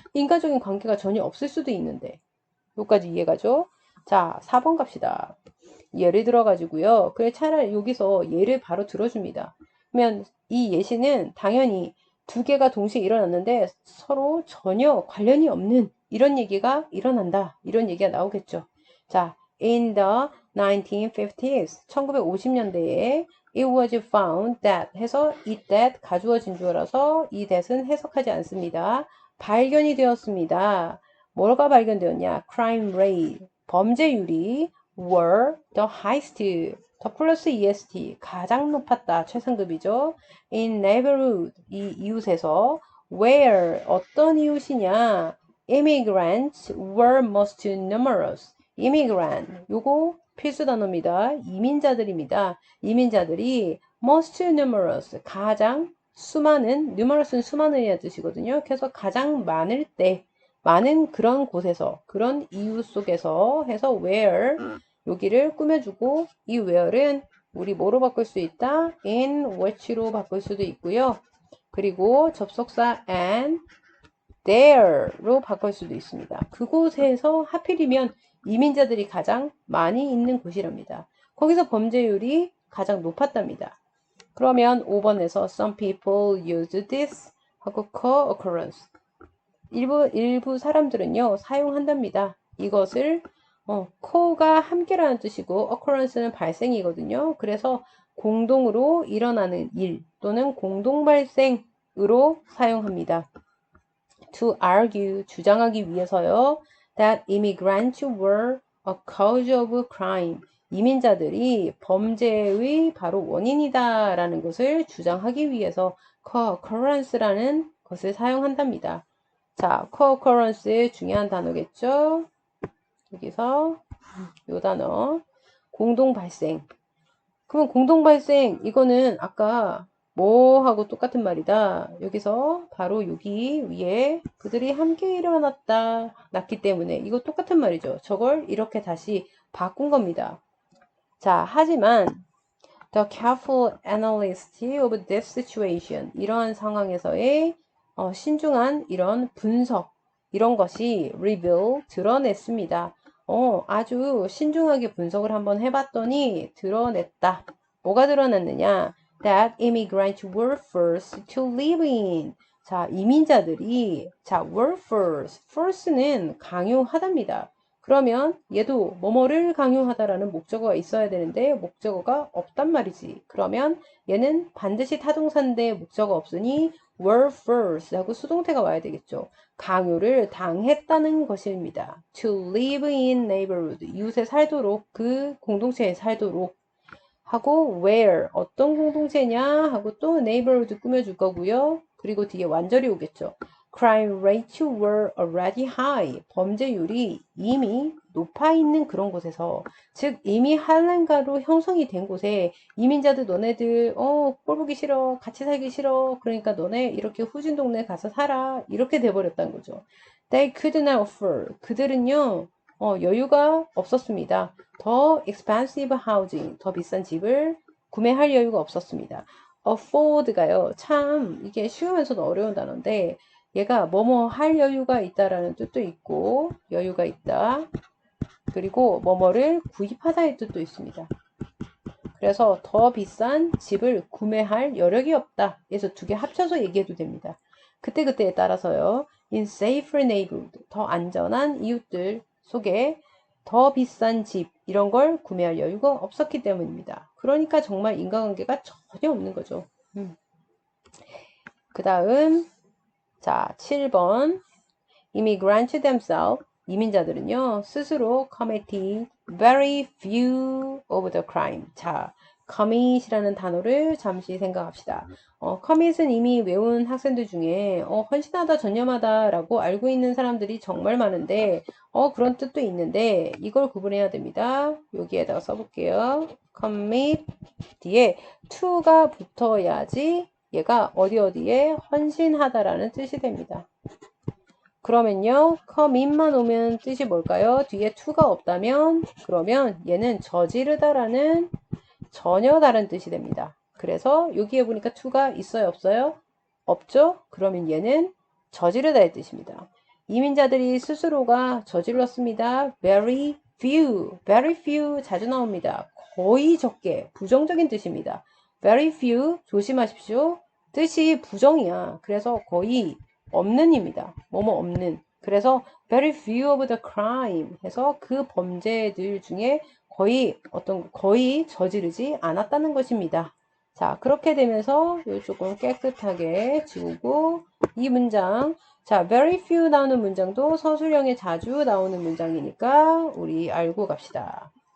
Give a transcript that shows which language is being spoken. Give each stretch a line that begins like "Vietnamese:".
Korean: 인과적인 관계가 전혀 없을 수도 있는데. 여기까지 이해가죠? 자, 4번 갑시다. 예를 들어가지고요. 그래, 차라리 여기서 예를 바로 들어줍니다. 그러면 이 예시는 당연히 두 개가 동시에 일어났는데 서로 전혀 관련이 없는 이런 얘기가 일어난다. 이런 얘기가 나오겠죠. 자,
English: in the 1950s,
Korean: 1950년대에
English: it was found that
Korean: 해서 it that 가주어진 주어라서 이 that은 해석하지 않습니다. 발견이 되었습니다. 뭐가 발견되었냐? crime rate, 범죄율이
English: were the highest,
Korean: 더 플러스 est, 가장 높았다, 최상급이죠.
English: in neighborhood,
Korean: 이 이웃에서 where, 어떤 이웃이냐?
English: immigrants were most numerous.
Korean: immigrant, 요거 필수 단어입니다. 이민자들입니다. 이민자들이
English: most numerous,
Korean: 가장 수많은, numerous는 수많은이라는 뜻이거든요. 그래서 가장 많을 때, 많은 그런 곳에서, 그런 이웃 속에서 해서 where, 여기를 꾸며주고 이 where은 우리 뭐로 바꿀 수 있다? in which로 바꿀 수도 있고요. 그리고 접속사 and there로 바꿀 수도 있습니다. 그곳에서 하필이면 이민자들이 가장 많이 있는 곳이랍니다. 거기서 범죄율이 가장 높았답니다. 그러면 5번에서
English: some people use this
Korean: 하고
English: co-occurrence.
Korean: 일부 사람들은요, 사용한답니다. 이것을, co가 함께라는 뜻이고, occurrence는 발생이거든요. 그래서 공동으로 일어나는 일 또는 공동 발생으로 사용합니다.
English: to argue,
Korean: 주장하기 위해서요.
English: that immigrants were a cause of crime.
Korean: 이민자들이 범죄의 바로 원인이다 라는 것을 주장하기 위해서 co-occurrence라는 것을 사용한답니다. 자, co-occurrence의 중요한 단어겠죠? 여기서 요 단어 공동 발생. 그러면 공동 발생 이거는 아까 뭐하고 똑같은 말이다. 여기서 바로 여기 위에 그들이 함께 났기 때문에 이거 똑같은 말이죠. 저걸 이렇게 다시 바꾼 겁니다. 자, 하지만
English: the careful analysis of this situation,
Korean: 이러한 상황에서의 신중한 이런 분석, 이런 것이 reveal, 드러냈습니다. 아주 신중하게 분석을 한번 해봤더니 드러냈다. 뭐가 드러났느냐?
English: That immigrants were first to live in.
Korean: 자, 이민자들이
English: were first.
Korean: first는 강요하답니다. 그러면 얘도 뭐뭐를 강요하다라는 목적어가 있어야 되는데 목적어가 없단 말이지. 그러면 얘는 반드시 타동사인데 목적어 없으니
English: were first
Korean: 하고 수동태가 와야 되겠죠. 강요를 당했다는 것입니다.
English: To live in neighborhood,
Korean: 이웃에 살도록, 그 공동체에 살도록 하고 where, 어떤 공동체냐 하고 또 neighborhood 꾸며줄 거고요. 그리고 뒤에 완전히 오겠죠.
English: crime rates were already high.
Korean: 범죄율이 이미 높아 있는 그런 곳에서, 즉 이미 할렘가로 형성이 된 곳에 이민자들 너네들 꼴 보기 싫어, 같이 살기 싫어, 그러니까 너네 이렇게 후진 동네 가서 살아, 이렇게 돼버렸다는 거죠.
English: They could not afford.
Korean: 그들은요 여유가 없었습니다. 더
English: expensive housing,
Korean: 더 비싼 집을 구매할 여유가 없었습니다. afford가요 참 이게 쉬우면서도 어려운 단어인데, 얘가 뭐뭐 할 여유가 있다라는 뜻도 있고, 여유가 있다. 그리고 뭐뭐를 구입하다의 뜻도 있습니다. 그래서 더 비싼 집을 구매할 여력이 없다. 그래서 두 개 합쳐서 얘기해도 됩니다. 그때그때에 따라서요.
English: In safer neighborhood,
Korean: 더 안전한 이웃들 속에 더 비싼 집, 이런 걸 구매할 여유가 없었기 때문입니다. 그러니까 정말 인과관계가 전혀 없는 거죠. 그 다음 자 7번
English: Immigrants themselves,
Korean: 이민자들은요 스스로
English: committed very few of the crime.
Korean: 자, commit이라는 단어를 잠시 생각합시다. commit은 이미 외운 학생들 중에 헌신하다, 전념하다 라고 알고 있는 사람들이 정말 많은데 그런 뜻도 있는데 이걸 구분해야 됩니다. 여기에다가 써볼게요. commit 뒤에 to가 붙어야지 얘가 어디에 헌신하다라는 뜻이 됩니다. 그러면요, commit만 오면 뜻이 뭘까요? 뒤에 to가 없다면, 그러면 얘는 저지르다라는 전혀 다른 뜻이 됩니다. 그래서 여기에 보니까 to가 있어요, 없어요? 없죠? 그러면 얘는 저지르다의 뜻입니다. 이민자들이 스스로가 저질렀습니다. very few 자주 나옵니다. 거의 적게, 부정적인 뜻입니다. very few 조심하십시오. 뜻이 부정이야. 그래서 거의 없는입니다. 뭐뭐 없는. 그래서
English: very few of the crime
Korean: 해서 그 범죄들 중에 거의 저지르지 않았다는 것입니다. 자, 그렇게 되면서 조금 깨끗하게 지우고 이 문장, 자, very few 나오는 문장도 서술형에 자주 나오는 문장이니까 우리 알고 갑시다.